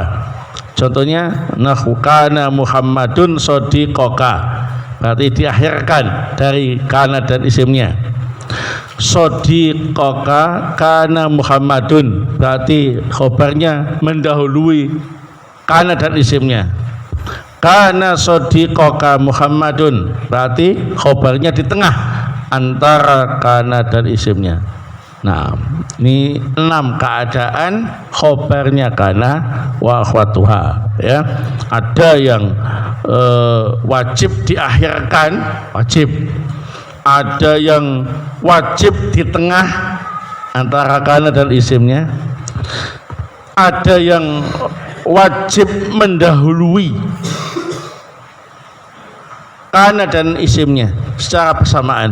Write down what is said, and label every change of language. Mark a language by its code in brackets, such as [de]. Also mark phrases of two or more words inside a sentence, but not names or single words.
[ar] Contohnya نحو كان محمد صديقك, [id] berarti diakhirkan dari kana dan isimnya. [ar] صديقك كان محمد, [id] berarti khobarnya mendahului kana dan isimnya. [ar] كان صديقك محمد, [id] berarti khobarnya di tengah antara kana dan isimnya. Nah, ini 6 keadaan khobarnya [ar] كان وأخواتها, [id] ya. Ada yang wajib diakhirkan, wajib. Ada yang wajib di tengah antara kana dan isimnya. Ada yang wajib mendahului kana dan isimnya secara bersamaan.